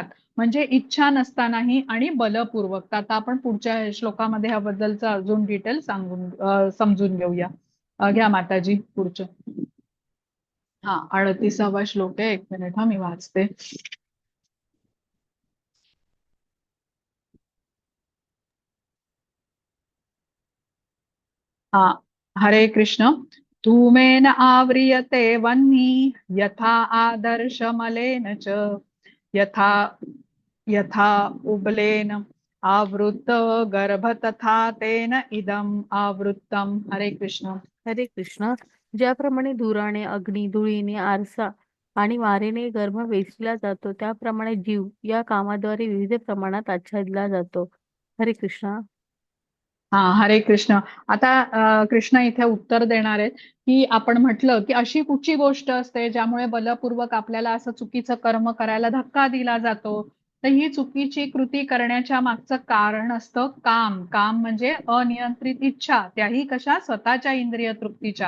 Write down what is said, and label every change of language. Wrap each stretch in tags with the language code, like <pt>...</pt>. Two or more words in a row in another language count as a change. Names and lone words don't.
<mr>म्हणजे इच्छा नसतानाही आणि बलपूर्वक. तर आता आपण पुढच्या श्लोकामध्ये ह्याबद्दलचं अजून डिटेल समजून घेऊया. घ्या माताजी पुढचं. हा, 38वा श्लोक आहे. 1 मिनिट, हा मी वाचते. हा, हरे कृष्ण.</mr> <sa>धूमेन आव्रियते वह्नि यथा आदर्शमलेन च यथा यथा उबलेन आवृत्त गर्भ तथा तेन इदम आवृत्तम.</sa> <mr>हरे कृष्ण. हरे कृष्ण. ज्याप्रमाणे धुराने, अग्नी, धुळीने, आरसा आणि वारेने गर्भ वेचला जातो, त्याप्रमाणे जीव या कामाद्वारे विविध प्रमाणात आच्छादला जातो. हरे कृष्ण. हा, हरे कृष्ण. आता कृष्ण इथे उत्तर देणार आहेत की आपण म्हटलं की अशी कुठची गोष्ट असते ज्यामुळे बलपूर्वक आपल्याला असं चुकीचं कर्म करायला धक्का दिला जातो. तर ही चुकीची कृती करण्याच्या मागचं कारण असतं काम. काम म्हणजे अनियंत्रित इच्छा, त्याही कशा, स्वतःच्या इंद्रिय तृप्तीच्या.</mr>